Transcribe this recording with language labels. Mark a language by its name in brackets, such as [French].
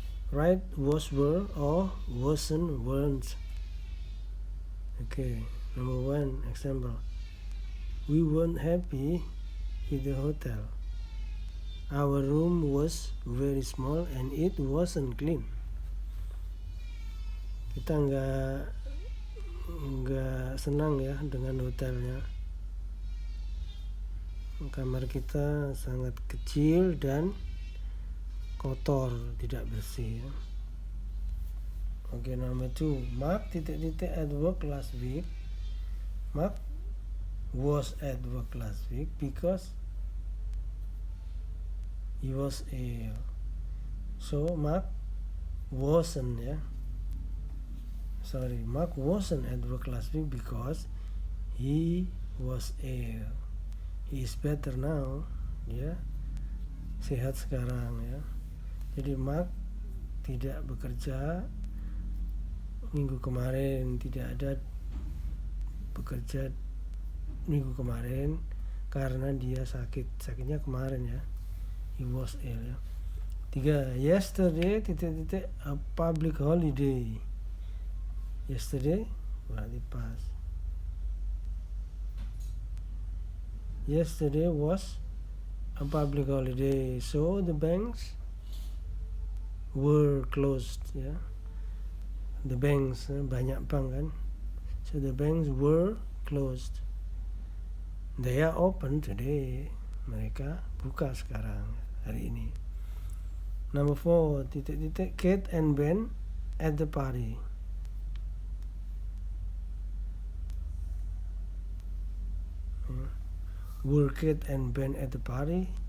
[English] Right, was, were, or wasn't, weren't. Okay, number 1 example. We weren't happy with the hotel. Our room was very small and it wasn't clean. [Indonesian] Kita nggak senang ya dengan hotelnya. Kamar kita sangat kecil dan kotor, tidak bersih ya. [English] Okay, number 2. Mark at work last week. Mark was at work last week because he was ill. So Mark wasn't ya. Mark wasn't at work last week because he was ill. He is better now, [Indonesian] dia sehat sekarang ya. Jadi Mark tidak bekerja minggu kemarin, tidak ada bekerja minggu kemarin karena dia sakitnya kemarin ya. [English] He was ill [Indonesian] ya. 3. [English] Yesterday a public holiday. [Indonesian] Yesterday berarti pas. [English] Yesterday was a public holiday, so the banks were closed ya. The banks, [Indonesian] banyak bank kan. [English] So the banks were closed. They are open today. [Indonesian] Mereka buka sekarang hari ini. [English] Number 4. Kate and Ben at the party. Were Kate and Ben at the party?